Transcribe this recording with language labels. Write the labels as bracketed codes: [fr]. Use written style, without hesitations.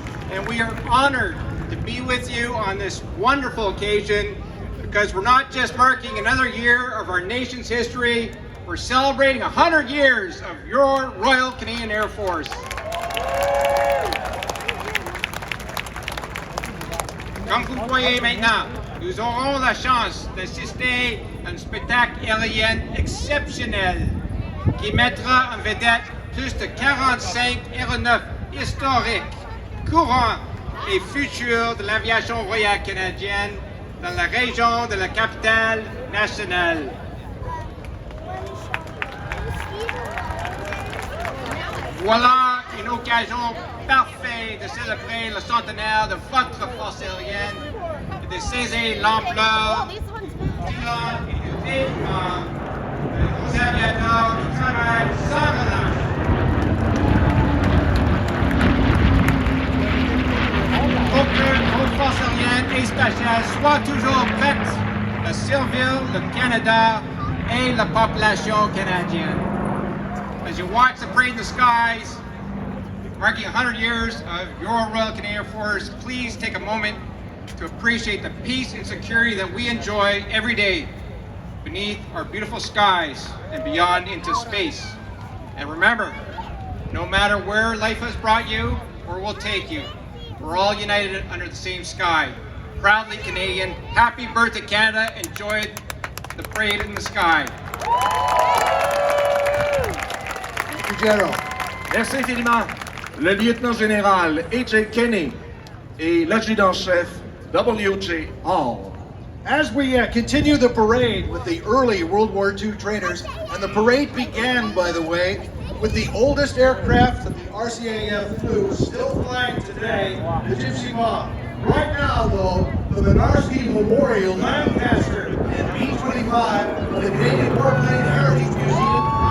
[en] And we are honored to be with you on this wonderful occasion because we're not just marking another year of our nation's history, we're celebrating 100 years of your Royal Canadian Air Force. [fr] Comme vous le voyez maintenant, nous aurons la chance d'assister à un spectacle aérien exceptionnel qui mettra en vedette plus de 45 aéronefs historiques, courants et futurs de l'aviation royale canadienne dans la région de la capitale nationale. Voilà une occasion parfaite de célébrer le centenaire de votre force aérienne et de saisir l'ampleur du talent et du dévouement de nos aviateurs qui travaillent sans relâche. Pour que nos forces aériennes et spatiales soient toujours prêtes à servir le Canada et la population canadienne. [en] As you watch the parade in the skies, marking 100 years of your Royal Canadian Air Force, please take a moment to appreciate the peace and security that we enjoy every day beneath our beautiful skies and beyond into space. And remember, no matter where life has brought you or will take you, we're all united under the same sky. Proudly Canadian, happy birthday Canada, enjoy the parade in the sky. General. [fr] Merci infiniment, le lieutenant général A.J. Kenny et l'adjudant-chef W.J. Hall. [en] As we continue the parade with the early World War II trainers, and the parade began, by the way, with the oldest aircraft that the RCAF flew, still flying today, the Gypsy Moth. Right now, though, the Mynarski Memorial Lancaster and B-25 of the Canadian Warplane Heritage Museum.